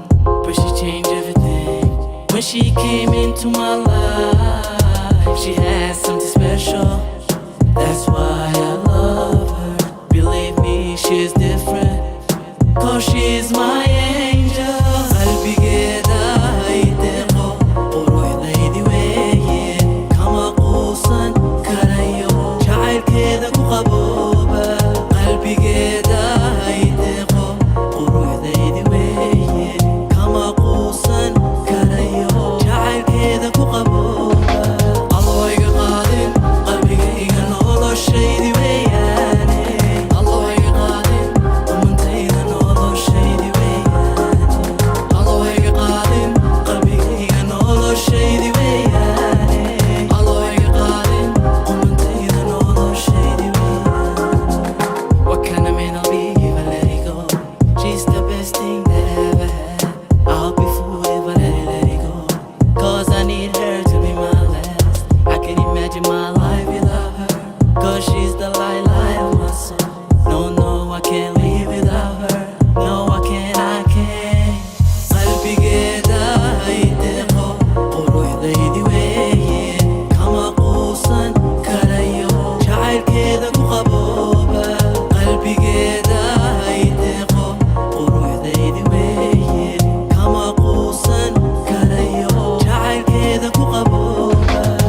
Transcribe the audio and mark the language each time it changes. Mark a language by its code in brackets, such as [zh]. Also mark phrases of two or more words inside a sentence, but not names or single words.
[en] But she changed everything. When she came into my life, she had something special. That's why I love her. Believe me, she's different. 'Cause she's my angel. [so] Lady weeye, kama quusan karayo, jacaylkeeda ku qabooba, qalbigeeda ay deeqo, quruxdaydi weeye, kama quusan karayo, jacaylkeeda ku qabooba. Noloshaydi weeyaane. Allo iga qaadin, ummadayda noloshaydi weeyaane. Allo iga qaadin, qalbigayga noloshaydi weeyaane. Allo iga qaadin, ummadayda noloshaydi weeyaane. [en] What kind of man I'll be if I let it go? She's the best thing that I ever had. I'll be fooled if I let it, let it go. 'Cause I need her to be my last. I can't imagine my life without her. 'Cause she's the light, light of my soul. No, no, I can't live without her. No, I can't, I can't. [so] Qalbigeeda ay deeqo, quruxdaydi weeye. Kama quusan karayo. Jacaylkeeda ku qabooba. Qalbigeeda ay deeqo, quruxdaydi Lady Way, kama quusan karayo, jacaylkeeda ku qabooba.